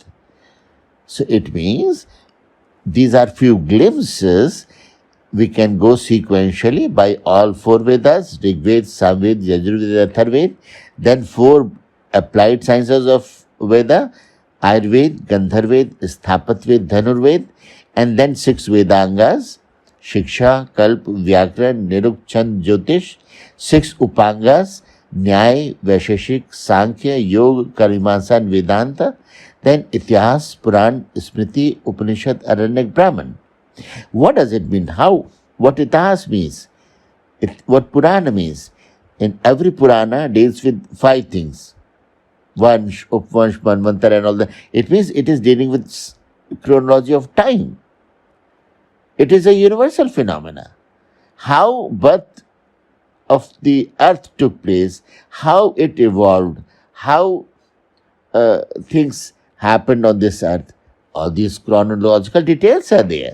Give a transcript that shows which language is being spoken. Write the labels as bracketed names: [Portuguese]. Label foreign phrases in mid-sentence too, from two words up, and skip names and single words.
[English] So it means these are few glimpses. We can go sequentially by all 4 Vedas, Rig Veda, Samveda, Yajurveda, Atharveda, then 4 applied sciences of Veda, Ayurveda, Gandharveda, Sthapatyaved, Dhanurveda, and then 6 Vedangas, Shiksha, Kalp, Vyakran, Niruk, Chand, Jyotish, 6 Upangas, Nyaya, Vaisheshik, Sankhya, Yoga, Karmamisa and Vedanta, then Itihas, Puran, Smriti, Upanishad, Aranyakas, Brahman. What does it mean? What Itihas means? What Purana means? In every Purana deals with 5 things. Vansh, Upvansh, Manvantara and all that. It means it is dealing with chronology of time. It is a universal phenomena. How birth of the earth took place, how it evolved, how things happened on this earth, all these chronological details are there.